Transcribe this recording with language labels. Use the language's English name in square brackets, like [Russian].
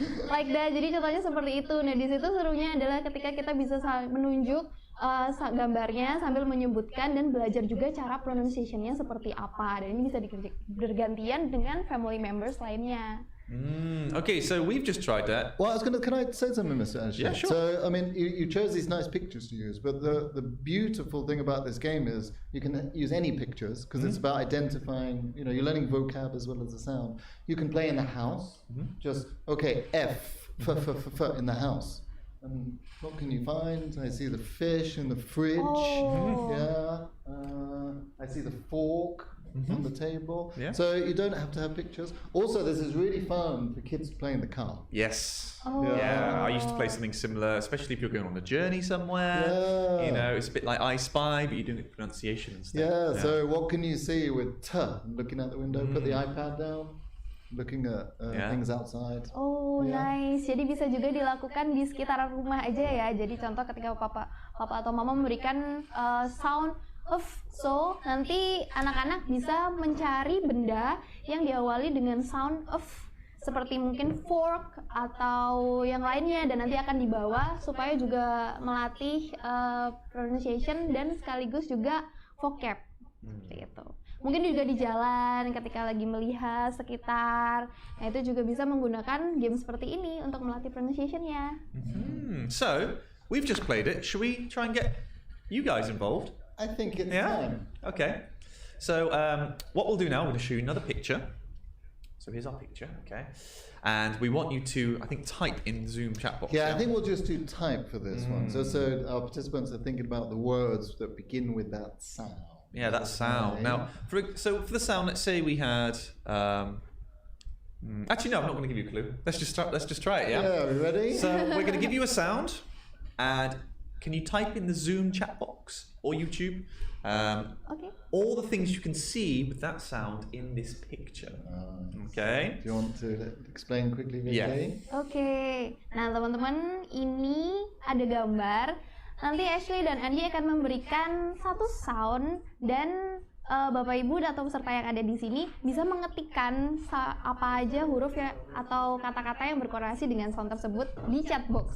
[English] Like that. [Indonesian] Jadi contohnya seperti itu. Nah, di situ serunya adalah ketika kita bisa menunjuk gambarnya sambil menyebutkan dan belajar juga cara pronunciation-nya seperti apa. Dan ini bisa bergantian dengan family members lainnya. [English] Okay, so we've just tried that. Well, can I say something, Mr. Ashley? Yeah, sure. So, I mean, you chose these nice pictures to use, but the beautiful thing about this game is you can use any pictures because it's about identifying, you're learning vocab as well as the sound. You can play in the house, just, okay, F in the house. And what can you find? I see the fish in the fridge. Oh. Yeah. I see the fork on the table. Yeah. So you don't have to have pictures. Also, this is really fun for kids to play in the car. Yes. Oh. Yeah, I used to play something similar, especially if you're going on a journey somewhere. Yeah. It's a bit like I Spy, but you're doing it pronunciation and stuff. Yeah, so what can you see with T? Looking out the window, put the iPad down, looking at things outside. Oh, nice. [Indonesian] Jadi bisa juga dilakukan di sekitaran rumah aja ya. Jadi contoh ketika papa atau mama memberikan sound of, so nanti anak-anak bisa mencari benda yang diawali dengan sound of, seperti mungkin fork atau yang lainnya, dan nanti akan dibawa supaya juga melatih pronunciation dan sekaligus juga vocab. Seperti itu. Mungkin juga di jalan ketika lagi melihat sekitar. Nah, itu juga bisa menggunakan game seperti ini untuk melatih pronunciation-nya. [English] So, we've just played it. Should we try and get you guys involved? I think it's Yeah? time. Okay. So, what we'll do now, we're going to show you another picture. So here's our picture, okay? And we want you to, I think, type in the Zoom chat box. Yeah, I think we'll just do type for this one. So our participants are thinking about the words that begin with that sound. Yeah, that sound. Now, for the sound, let's say we had. Actually, no, I'm not going to give you a clue. Let's just try it. Yeah. Yeah, are we ready? So we're going to give you a sound, and can you type in the Zoom chat box or YouTube? Okay. All the things you can see with that sound in this picture. Okay. Do you want to explain quickly, Vicky? Yeah. [Indonesian] Oke. Nah, teman-teman, ini ada gambar. Nanti Ashley dan Andy akan memberikan satu sound dan Bapak Ibu atau peserta yang ada di sini bisa mengetikkan apa aja huruf ya atau kata-kata yang berkorelasi dengan sound tersebut di chat box.